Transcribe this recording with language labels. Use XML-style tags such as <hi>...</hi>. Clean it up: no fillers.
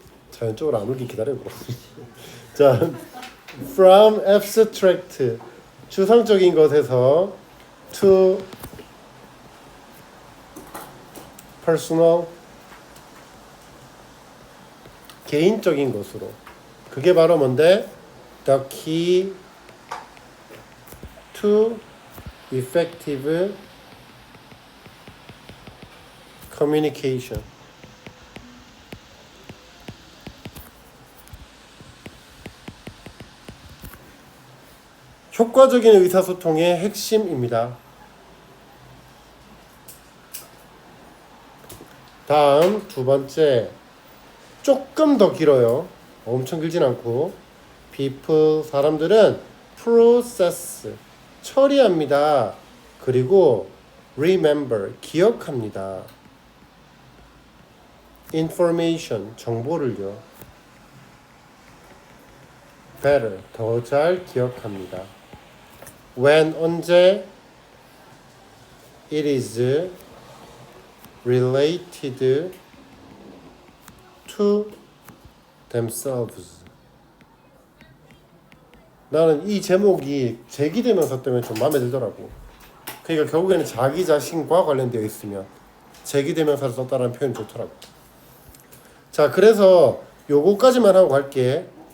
<ko>자연적으로 안 울기 기다리고. 자,</ko> <en>from abstract</en> <ko>추상적인 것에서</ko> <en>to personal</en> <ko>개인적인 것으로. 그게 바로 뭔데?</ko> <en>The key to effective communication.</en> <ko>효과적인 의사소통의 핵심입니다. 다음 2번째, 조금 더 길어요. 엄청 길진 않고. people 사람들은 process 처리합니다. 그리고 remember 기억합니다. information 정보를요. better 더 잘 기억합니다.</ko> <en>when</en> <ko>언제</ko> <en>it is related to themselves.</en> <ko>나는 이 제목이 제기대명사 때문에 좀 마음에 들더라고. 그러니까 결국에는 자기 자신과 관련되어 있으면 제기대명사를 썼다는 표현이 좋더라고. 자, 그래서 요거까지만 하고 갈게.</ko>